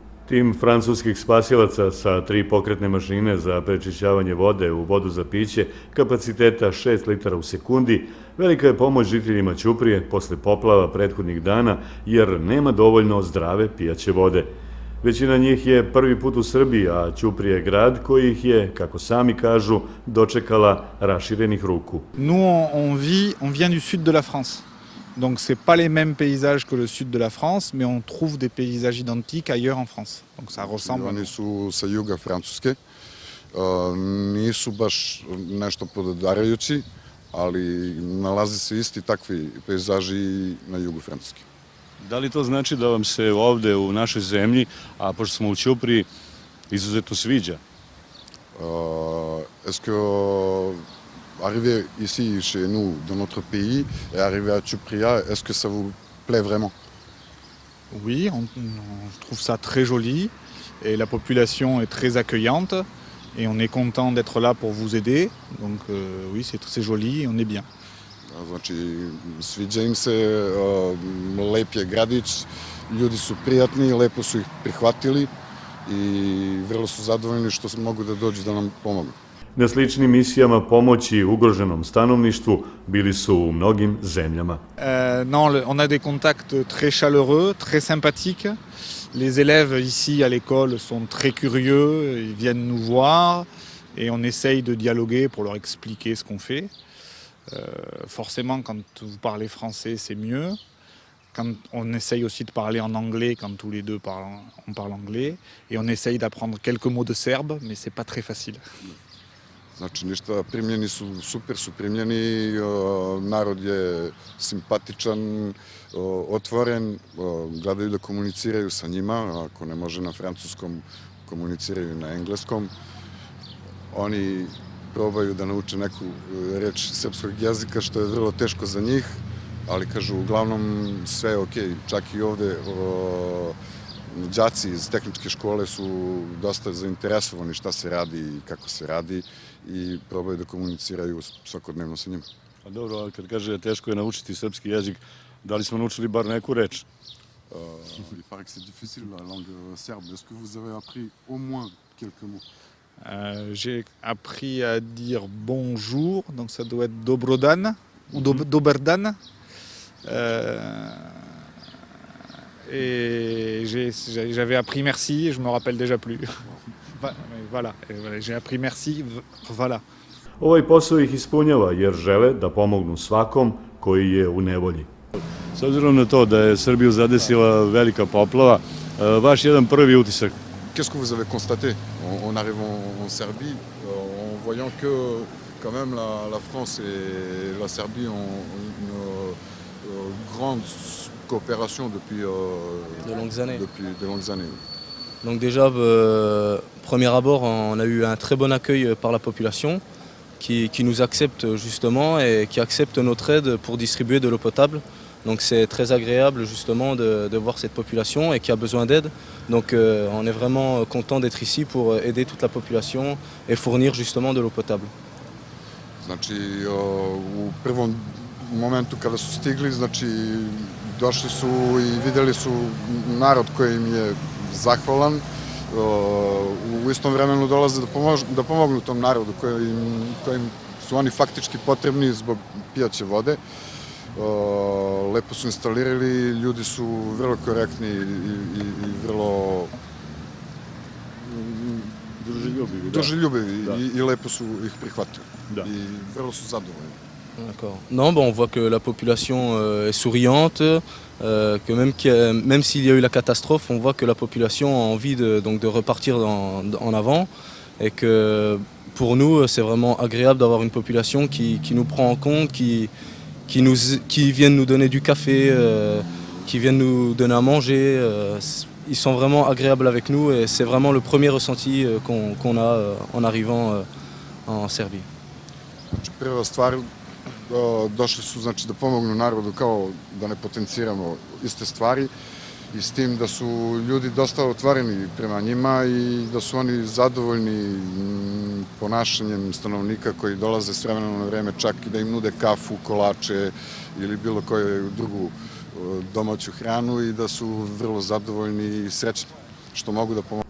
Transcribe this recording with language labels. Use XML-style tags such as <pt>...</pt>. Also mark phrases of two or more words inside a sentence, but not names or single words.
<sr>Tim francuskih spasilaca sa 3 pokretne mašine za prečišćavanje vode u vodu za piće kapaciteta 6 litara u sekundi velika je pomoć žiteljima Ćuprije posle poplava prethodnih dana jer nema dovoljno zdrave pijaće vode. Većina njih je prvi put u Srbiji, a Ćuprije je grad koji ih je, kako sami kažu, dočekala raširenih ruku.</sr> <fr>Nous, on vient du sud de la France. Donc c'est pas les mêmes paysages que le sud de la France, mais on trouve des paysages identiques ailleurs en France. Donc ça ressemble.</fr> <sr>Oni su sa juga Francuske, nisu baš nešto podudarajući, ali nalazi se isti takvi pejzaži na jugu Francuske. Da li to znači da vam se ovde u našoj zemlji, a pošto smo u Ćupriji, izuzetno sviđa?</sr> <fr>Est-ce que arriver ici chez nous, dans notre pays, et arriver à Ćuprija, est-ce que ça vous plaît vraiment? Oui, on trouve ça très joli et la population est très accueillante et on est content d'être là pour vous aider. Donc oui, c'est joli et on est bien.</fr> <sr>Znači, sviđa im se, lep je gradić, ljudi su prijatni, lepo su ih prihvatili i vrlo su zadovoljni što mogu da dođu da nam pomogu. Na sličnim misijama pomoći ugroženom stanovništvu bili su u mnogim zemljama.</sr> <fr>Non, on a des contacts très chaleureux, très sympathiques. Les élèves ici à l'école sont très curieux, ils viennent nous voir et on essaye de dialoguer pour leur expliquer ce qu'on fait. Forcément, quand vous parlez français, c'est mieux. Quand on essaye aussi de parler en anglais, quand tous les deux on parle anglais. Et on essaye d'apprendre quelques mots de serbe, mais c'est pas très facile.</fr> <sr>Znači, ništa, primljeni su, super su primljeni, narod je simpatičan, otvoren, gledaju da komuniciraju sa njima, ako ne može na francuskom, komuniciraju na engleskom. Oni probaju da nauče neku reč srpskog jezika, što je vrlo teško za njih, ali kažu, uglavnom sve je okej. Čak i ovde đaci iz tehničke škole su dosta zainteresovani šta se radi i kako se radi i probaju da komuniciraju svakodnevno sa njima. A dobro, ali kad kaže teško je naučiti srpski jezik, da li smo naučili bar neku reč?</sr> <fr>Il paraît que c'est difficile la langue serbe. Est-ce que vous avez appris au moins quelques mots? J'ai appris à dire bonjour, donc ça doit être dobrodan ou doberdan. Et j'avais appris merci et je me rappelle déjà plus. Voilà, j'ai appris merci, voilà.</fr> <sr>Ovaj posao ih ispunjava jer žele da pomognu svakom koji je u nevolji. S obzirom na to da je Srbiju zadesila velika poplava, vaš jedan prvi utisak?</sr> <fr>Qu'est-ce que vous avez constaté en arrivant en Serbie, en voyant que quand même la France et la Serbie ont une grande coopération depuis de longues années. Donc déjà, premier abord, on a eu un très bon accueil par la population qui nous accepte justement et qui accepte notre aide pour distribuer de l'eau potable. Donc c'est très agréable justement de voir cette population et qui a besoin d'aide. Donc on est vraiment content d'être ici pour aider toute la population et fournir justement de l'eau potable.</fr> <sr>Znači, u prvom momentu kada su stigli, znači došli su i videli su narod koji im je zahvalan. U istom vremenu dolaze da pomognu tom narodu kojim su oni faktički potrebni zbog pijaće vode. Lepo su instalirali, ljudi su vrlo korektni i vrlo druželjubivi i lepo su ih prihvatili i vrlo su zadovoljni.</sr> <fr>D'accord. Non, on voit que la population est souriante, que même s'il y a eu la catastrophe, on voit que la population a envie de repartir en avant et que pour nous c'est vraiment agréable d'avoir une population qui nous prend en compte, qui viennent nous donner du café, qui viennent nous donner à manger. Ils sont vraiment agréables avec nous et c'est vraiment le premier ressenti qu'on a en arrivant en Serbie.</fr> <sr>Prva stvar, došli su znači da pomognu narodu, kao da ne potenciramo iste stvari, i s tim da su ljudi dosta otvoreni prema njima i da su oni zadovoljni ponašanjem stanovnika koji dolaze s vremena na vreme, čak i da im nude kafu, kolače ili bilo koju drugu domaću hranu i da su vrlo zadovoljni i srećni što mogu da pomogu.</sr>